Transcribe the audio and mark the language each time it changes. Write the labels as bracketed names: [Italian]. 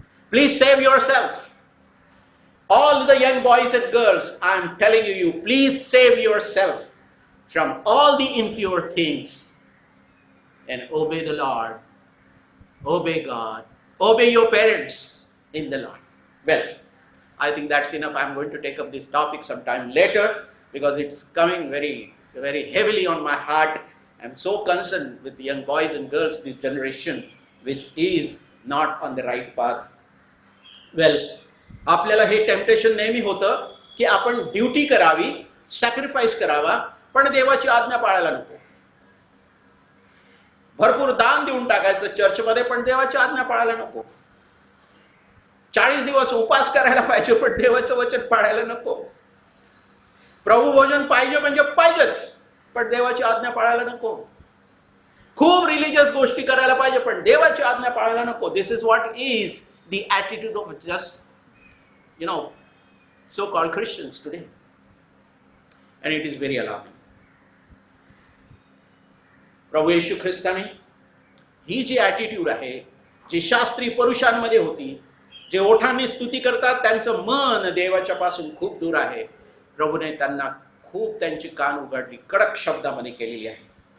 [English] Please save yourself. All the young boys and girls, I am telling you, please save yourself from all the impure things and obey the Lord, obey God, obey your parents in the Lord. Well, I think that's enough. I'm going to take up this topic sometime later because it's coming very, very heavily on my heart. I'm so concerned with young boys and girls, this generation, which is not on the right path. [Marathi] वेल, आपल्याला हे temptation नेहमी होतं की आपण duty करावी, sacrifice करावा, पण देवाची आज्ञा पाळायला नको. भरपूर दान देऊन टाकायचं चर्चमध्ये, पण देवाची आज्ञा पाळायला नको. 40 दिवस उपास करायला पाहिजे, पण देवाचं वचन पाळायला नको. प्रभू भोजन पाहिजे म्हणजे पाहिजेच, पण देवाची आज्ञा पाळायला नको. खूप रिलीजियस गोष्टी करायला पाहिजे, पण देवाची आज्ञा पाळायला नको. [English] This is what is the attitude of just so-called Christians today, and it is very alarming. [Marathi] Prabhu Yeshu ख्रिस्ताने he G attitude आहे, जी शास्त्री पुरुषांमध्ये होती, जे ओठांनी स्तुती करतात त्यांचं मन देवाच्या पासून खूप दूर आहे, प्रभूने त्यांना खूप त्यांची कान उघडली, कडक शब्दामध्ये केलेली आहे.